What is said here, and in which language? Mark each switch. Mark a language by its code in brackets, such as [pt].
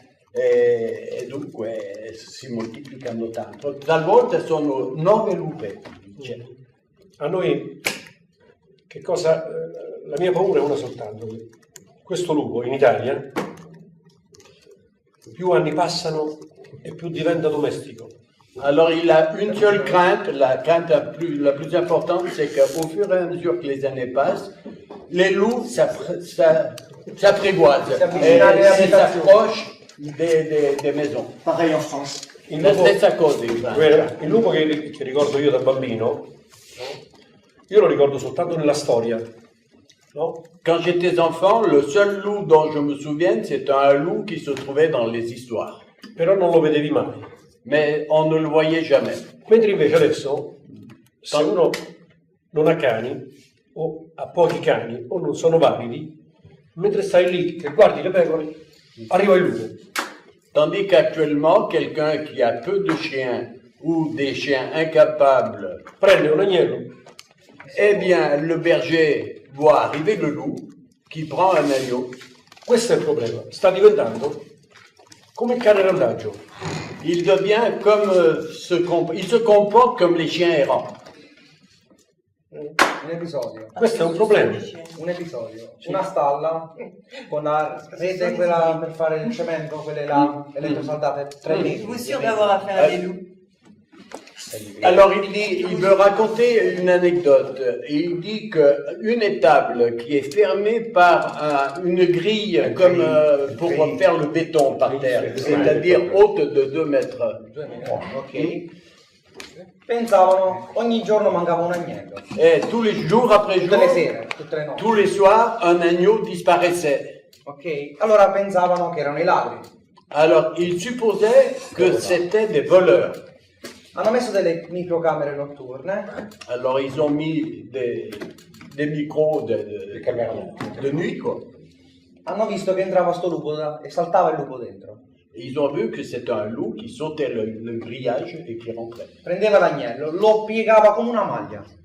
[it] E dunque si moltiplicano tanto. Talvolta sono 9 lupetti. Cioè. A noi, che cosa? La mia paura è una soltanto. Questo lupo in Italia, più anni passano e più diventa domestico. [fr] Alors il a une seule crainte, la crainte la plus importante, c'est qu'au fur et à mesure que les années passent, les loups s'apprivoisent et s'approchent des maisons. Pareil en France. [it] La stessa cosa in Francia. Il lupo che ricordo io da bambino, io lo ricordo soltanto nella storia. No? [fr] Quand j'étais enfant, le seul loup dont je me souviens, c'est un loup qui se trouvait dans les histoires. [it] Però non lo vedevi mai. [fr] Mais on ne le voyait jamais. [it] Mentre invece adesso, se uno non ha cani, o ha pochi cani, o non sono validi, mentre stai lì che guardi le pecore, arriva il lupo. [fr] Tandis qu'actuellement, quelqu'un qui a peu de chiens ou des chiens incapables [it] prende un agnello. [fr] Eh bien, le berger voit arriver le loup qui prend un agneau. [it] Questo è il problema. Sta diventando come il cane randaggio. [fr] Il devient comme il se comporte comme les chiens errants. [it] Un episodio. Questo è un problema. Un episodio. Una stalla con la rete quella per fare il cemento, quelle là elettrosaldate, 3 metri. [fr] Vous sûr d'avoir affaire à des loups? Alors il veut raconter une anecdote. Il dit qu'une étable qui est fermée par une grille comme pour faire le béton par terre, c'est-à-dire haute de 2 mètres. [it] 2 metri, ok. Pensavano, ogni giorno mancava un agnello. [fr] Et tous les jours après jour, [it] Tutte le sere, tutte le notti. [fr] tous les soirs, un agneau disparaissait. [it] Ok, allora pensavano che erano i ladri. [fr] Alors il supposait que c'était des voleurs. [it] Hanno messo delle microcamere notturne. [fr] Alors ils ont mis des micros de nuit, quoi. [it] Hanno visto che entrava sto lupo e saltava il lupo dentro. [fr] Ils ont vu que c'était un loup qui sautait le grillage et qui rentrait. [it] Prendeva l'agnello, lo piegava come una maglia.